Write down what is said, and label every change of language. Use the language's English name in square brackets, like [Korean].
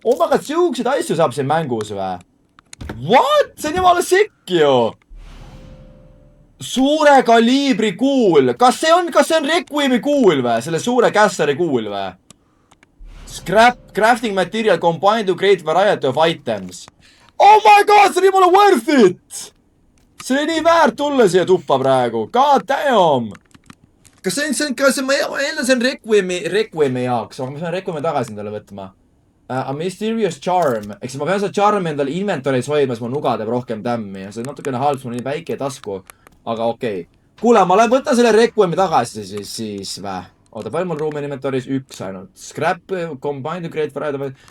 [English] Oh my god, [Estonian] siukseid asju saab siin mängus või? [English] What? [Estonian] See on jumala sikk ju. Suure kaliibri kuul. Kas see on Requiemi kuul või? Selle suure kässari kuul või? [English] Scrap, crafting material combined to create variety of items. Oh my god, [Estonian] see on jumala [English] worth it! [Estonian] See on nii väärt tulla siia tuppa praegu. [English] God damn! [Estonian] Kas ma eeldan see on Requiemi jaoks, aga ma pean Requiemi tagasi endale võtma. [English] A mysterious charm. [Estonian] Eks ma pean seda charmi endale inventory's hoidma, siis mu nuga teeb rohkem tämmi. See on natukene halb, mul on nii väike tasku. Aga okei. Kuule, ma võtan selle Requiemi tagasi siis vä. Oota, palju mul ruumi inventory's? 1 ainult. [English] Scrap, combined to create variety.